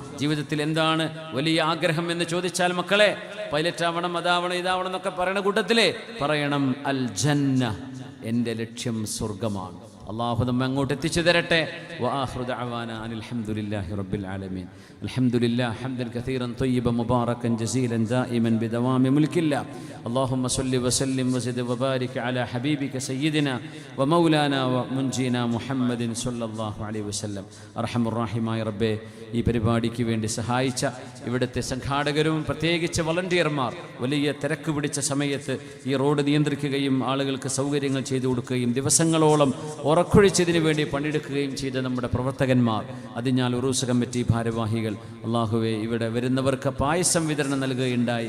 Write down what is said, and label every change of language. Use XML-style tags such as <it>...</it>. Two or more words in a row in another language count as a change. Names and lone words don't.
<ml>ജീവിതത്തിൽ എന്താണ് വലിയ ആഗ്രഹം എന്ന് ചോദിച്ചാൽ, മക്കളെ പൈലറ്റ് ആവണം, അതാവണം, ഇതാവണം എന്നൊക്കെ പറയണ കൂട്ടത്തിലേ പറയണം</ml> <ar>الجنة,</ar> <ml>എൻ്റെ ലക്ഷ്യം സ്വർഗമാണ്. അള്ളാഹു നമ്മെ അങ്ങോട്ട് എത്തിച്ചു തരട്ടെ.</ml> <ar>وآخر دعوانا أن الحمد لله رب العالمين. الحمد لله حمدا كثيرا طيبا مباركا جزيلا دائما بدوام ملك الله. اللهم صل وسلم وزد وبارك على حبيبك سيدنا ومولانا ومنجينا محمد صلى الله عليه وسلم.</ar> <ml>അർഹമുർ-റഹീമായ റബ്ബേ, ഈ പരിപാടിക്ക് വേണ്ടി സഹായിച്ച ഇവിടുത്തെ സംഘാടകരും പ്രത്യേകിച്ച് വളണ്ടിയർമാർ വലിയ തിരക്ക് പിടിച്ച സമയത്ത് ഈ റോഡ് നിയന്ത്രിക്കുകയും ആളുകൾക്ക് സൗകര്യങ്ങൾ ചെയ്തു കൊടുക്കുകയും ദിവസങ്ങളോളം ഉറക്കൊഴിച്ചതിന് വേണ്ടി പണിയെടുക്കുകയും ചെയ്ത നമ്മുടെ പ്രവർത്തകന്മാർ, അതിനാൽ ഉറൂസ് കമ്മിറ്റി ഭാരവാഹികൾ, അള്ളാഹുവേ ഇവിടെ വരുന്നവർക്ക് പായസം വിതരണം നൽകുകയുണ്ടായി.</ml>